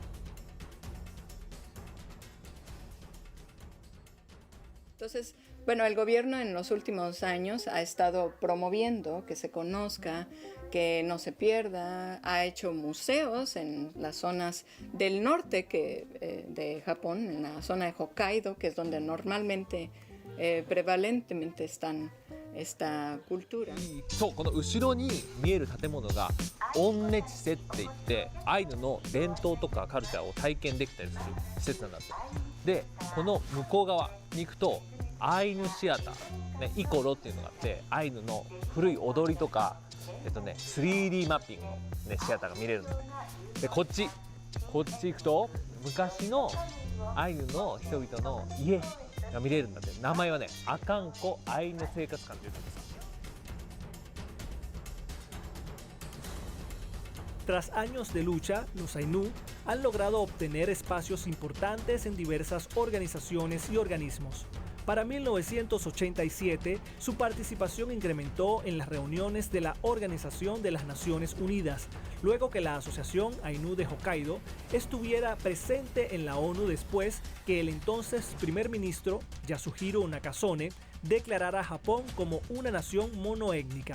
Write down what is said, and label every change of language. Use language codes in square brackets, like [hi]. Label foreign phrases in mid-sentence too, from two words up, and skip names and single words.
[es] Entonces, bueno, el gobierno en los últimos años ha estado promoviendo que se conozca, que no se pierda, ha hecho museos en las zonas del norte de Japón, en la zona de Hokkaido, que es donde normalmente, prevalentemente están esta cultura. [ja] そう、この後ろに見える建物がオンネチセって言ってアイヌの伝統とかカルチャーを体験できたりする施設なんだって。で、この向こう側に行くとアイヌシアター、ね、イコロっていうのがあってアイヌの古い踊りとか3D マッピングの、ね、シアターが見れるんだって。で、こっち行くと昔のアイヌの人々の家が見れるんだって。名前はね、阿寒湖アイヌ生活館っていうんです。 [es] Tras años de lucha, los Ainu han logrado obtener espacios importantes en diversas organizaciones y organismos. Para 1987, su participación incrementó en las reuniones de la Organización de las Naciones Unidas, luego que la Asociación Ainu de Hokkaido estuviera presente en la ONU después que el entonces primer ministro Yasuhiro Nakasone declarara a Japón como una nación monoétnica.